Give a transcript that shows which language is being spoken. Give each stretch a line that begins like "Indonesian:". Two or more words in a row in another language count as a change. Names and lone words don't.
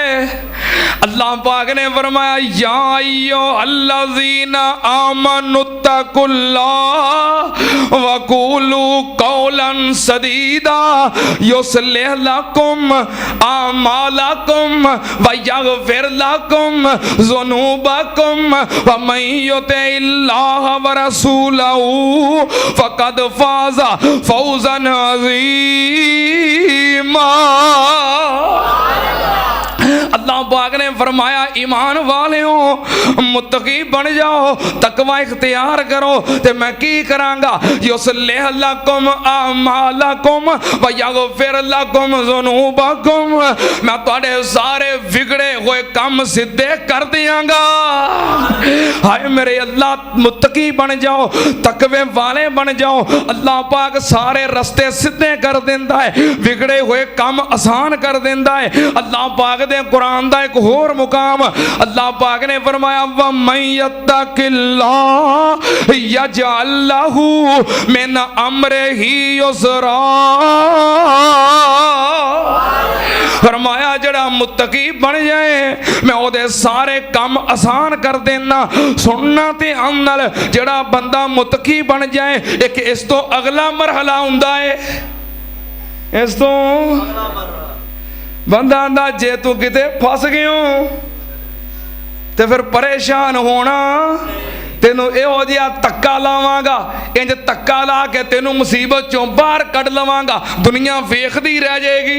Punjabi: اللہ پاک نے فرمایا
Arabic: يا أيها الذين آمنوا اتقوا الله وقولوا قولا سديدا يصلح لكم أعمالكم ويغفر لكم ذنوبكم ومن يطع الله ورسوله فقد فاز فوزا عظيما.
Punjabi: اللہ پاک نے فرمایا ایمان والیو متقی بن جاؤ، تقویٰ اختیار کرو، تے میں کی کراں گا?
Arabic: يصلح لكم أعمالكم ويغفر لكم ذنوبكم,
Punjabi: میں تہاڈے سارے بگڑے ہوئے کم سدھے کر دیاں گا. ہائے میرے اللہ، متقی بن جاؤ، تقوے والے بن جاؤ، اللہ پاک سارے رستے سدھے کر دیندا ہے، بگڑے ہوئے کم آسان کر دیندا ہے. اللہ پاک دے قرآن دا اک ہور مقام، اللہ پاک نے فرمایا
Arabic: ومن يتق الله يجعل له من أمره يسرا.
Punjabi: فرمایا جیہڑا متقی بن جائے میں اوہدے سارے کم آسان کر دینا. سننا تے عمل، جیہڑا بندہ متقی بن جائے، اک اس توں اگلا مرحلہ ہندا ہے. اس توں بندہ آندا جے توں کتے پھس گیوں تے پھر پریشان ہونا، تینوں ایہو جیہا دھکا لاواں گا، انج دھکا لا کے تینوں مصیبت چوں باہر کڈھ لواں گا، دنیا ویکھدی رہ جائے گی.